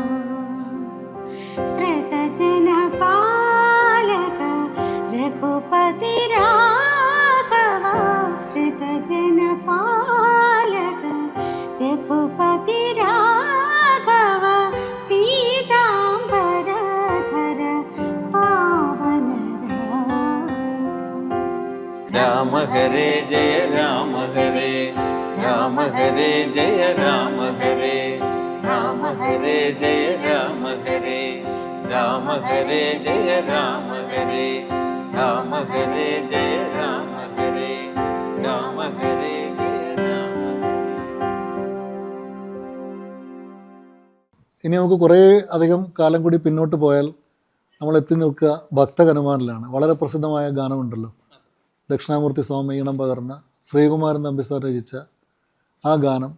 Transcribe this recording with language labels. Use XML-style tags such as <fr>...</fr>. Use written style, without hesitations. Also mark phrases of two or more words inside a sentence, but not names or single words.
<sa>ശ്രുതജനപാലക രഘുപതി രാഘവ, ശ്രുതജനപാലക രഘുപതി രാഘവ, പീതാംബരധര പാവന രാമ ഹരേ ജയ രാമ ഹരേ, രാമ ഹരേ ജയ രാമ ഹരേ, രാമ ഹരേ ജയ രാമ ഹരേ, രാമ ഹരേ ജയ രാമ ഹരേ, രാമ ഹരേ ജയ രാമ ഹരേ, രാമ ഹരേ ജയ രാമ ഹരേ.</sa> <ml>ഇനി നമുക്ക് കുറേ അധികം കാലം കൂടി പിന്നോട്ട് പോയാൽ നമ്മൾ എത്തി നിൽക്കുക ഭക്തഹനുമാനിലാണ്. വളരെ പ്രസിദ്ധമായ ഗാനമുണ്ടല്ലോ, ദക്ഷിണാമൂർത്തി സ്വാമി ഈണം പകർന്ന ശ്രീകുമാരൻ തമ്പി സാർ രചിച്ച ആ ഗാനം.</ml>